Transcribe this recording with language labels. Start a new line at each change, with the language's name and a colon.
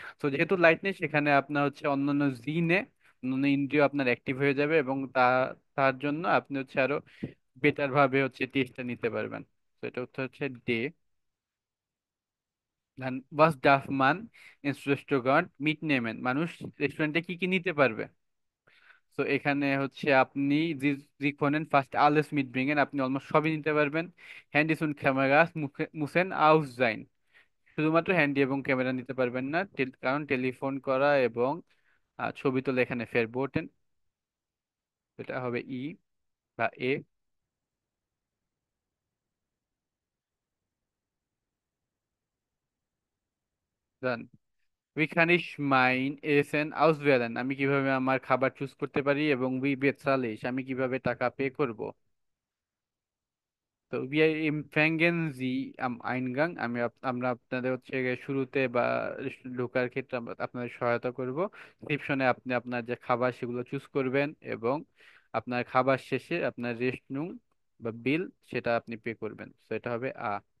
Bangla: তো যেহেতু লাইট নেই, সেখানে আপনার হচ্ছে অন্যান্য জিনে, অন্যান্য ইন্দ্রিয় আপনার অ্যাক্টিভ হয়ে যাবে, এবং তার জন্য আপনি হচ্ছে আরো বেটার ভাবে হচ্ছে টেস্টটা নিতে পারবেন। তো এটা উত্তর হচ্ছে day.
German: was darf man ins Restaurant mitnehmen?
Bangla: মানুষ রেস্টুরেন্টে কি কি নিতে পারবে? তো এখানে হচ্ছে আপনি
German: Sie können fast alles mitbringen,
Bangla: আপনি অলমোস্ট সবই নিতে পারবেন।
German: Handys und Kameras müssen aus sein.
Bangla: শুধুমাত্র হ্যান্ডি এবং ক্যামেরা নিতে পারবেন না, কারণ টেলিফোন করা এবং ছবি তোলা এখানে ফেরবোটেন। এটা হবে ই বা এ।
German: Dann wie kann ich mein Essen auswählen?
Bangla: আমি কিভাবে আমার খাবার চুজ করতে পারি, এবং
German: wie bezahle ich?
Bangla: আমি কিভাবে টাকা পে করব? তো
German: wir empfangen Sie am Eingang,
Bangla: আমরা আপনাদের হচ্ছে গিয়ে শুরুতে বা ঢোকার ক্ষেত্রে আমরা আপনাদের সহায়তা করব। রিসেপশনে আপনি আপনার যে খাবার সেগুলো চুজ করবেন, এবং আপনার খাবার শেষে আপনার রেস্ট রুম বা বিল সেটা আপনি পে করবেন। তো এটা হবে আ।